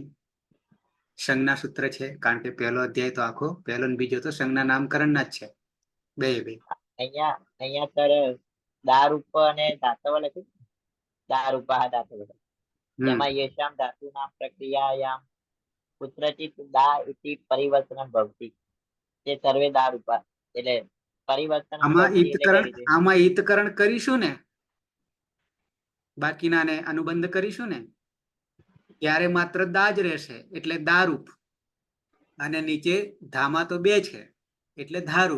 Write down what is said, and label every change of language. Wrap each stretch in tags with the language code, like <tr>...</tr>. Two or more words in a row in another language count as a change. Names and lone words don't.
<gu>સંજ્ઞા સૂત્ર છે, કારણ કે પહેલો અધ્યાય તો આખો, પહેલો ને બીજો તો સંજ્ઞા નામકરણના જ છે બે. અહીંયા સર દારૂપ અને દાતવ લખ્યું. દારૂપા ધાતુ. એમાં</gu> <sa>યેશામ ધાતુના પ્રક્રિયાયામ कुत्रचित दा इति परिवर्तनं भवति.</sa> <gu>તે સર્વે દારૂપા એટલે પરિવર્તન આમાં ભવતિ એટલે કઈ રીતે? ઈતકરણ કરીશું ને, બાકીનાને અનુબંધ કરીશું ને, ત્યારે માત્ર દા જ રહેશે એટલે દારૂપ, અને નીચે ધામાં તો બે છે એટલે ધારૂપ.</gu>